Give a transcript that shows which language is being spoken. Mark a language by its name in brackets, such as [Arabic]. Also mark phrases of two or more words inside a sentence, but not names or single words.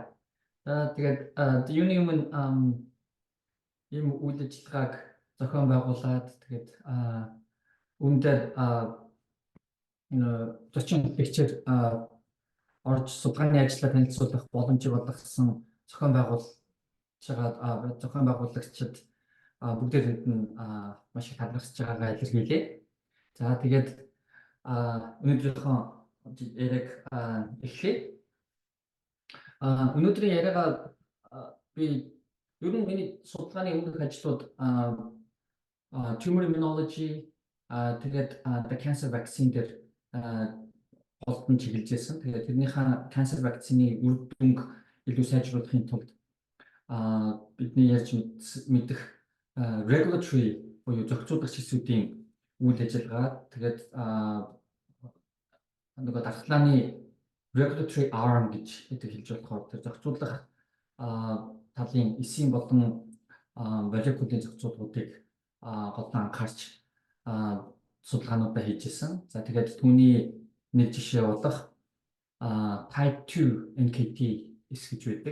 [Mongolian] Тэгээд юуны өмнө ийм үйл ажиллагааг зохион байгуулад тэгээд үүндээ 40 лекцээр орж судалгааны ажлаа танилцуулах боломжийг олгосон зохион байгуулагчид бүгдээр энд нь маш их талархаж байгаагаа илэрхийлье. За тэгээд өнөөдрийнхөө яриаг эхлэе. Өнөөдрийн яриагаа би ер нь миний судалгааны өмнөх ажлууд [English] tumor immunology [Mongolian] тэгээд [English] the cancer vaccine [Mongolian] дээр голдон чиглэж байсан. Тэгээд тэрнийхээ [English] cancer vaccine- [Mongolian] ийн үр дүнг илүү сайжруулахын тулд бидний ярьж мэдэх regulatory буюу зохицуулагч хэсүүдийн үйл ажиллагаа тэгээд нөгөө дархлааны [English] regulatory arm [Mongolian] гэж хэлж болохоор тэр зохицуулах талын эсийн болон молекулын зохицуулгуудыг голдон анхаарч судалгаануудаа хийжсэн. За тэгээд түүний нэг жишээ болох type 2 NKT эс гэж байдаг.